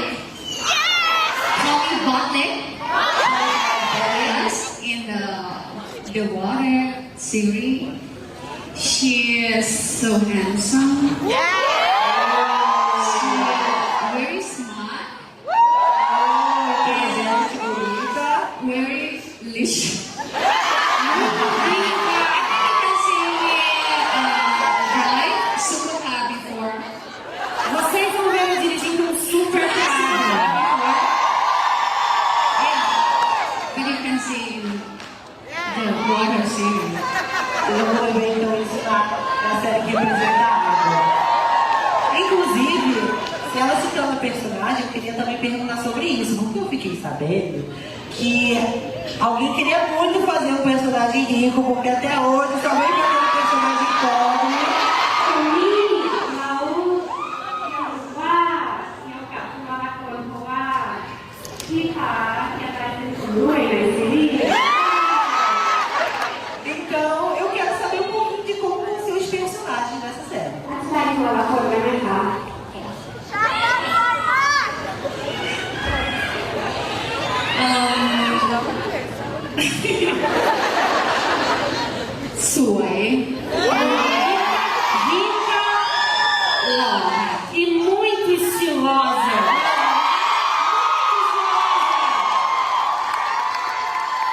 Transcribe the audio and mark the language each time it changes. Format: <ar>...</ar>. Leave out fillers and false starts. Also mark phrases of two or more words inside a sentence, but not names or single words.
<en>Call me Botleg. Yes, in the Water series. She is so handsome. She is very smart. Very delicious.</en> <pt>Vocês vão ver eu dirigindo um super carro.</pt> <en>But you can see the water series.</en> <pt>Eu vou ver então isso na série que representa a água. Inclusive, se ela se torna personagem, eu queria também perguntar sobre isso, porque eu fiquei sabendo que alguém queria muito fazer um personagem rico, porque até hoje só vem fazendo um personagem pobre.</pt> <th>เขาว่าเกี่ยวกับตัวละครเพราะว่าพี่ฟ้าอยากได้เป็นคนรวยในซีรีส์</th> <pt>Então, eu quero saber um pouquinho de como vão ser os personagens nessa série.</pt> <th>อธิบายตัวละครได้ไหมคะ สวย rica, หล่อ</th> <pt>e muito estilosa.</pt>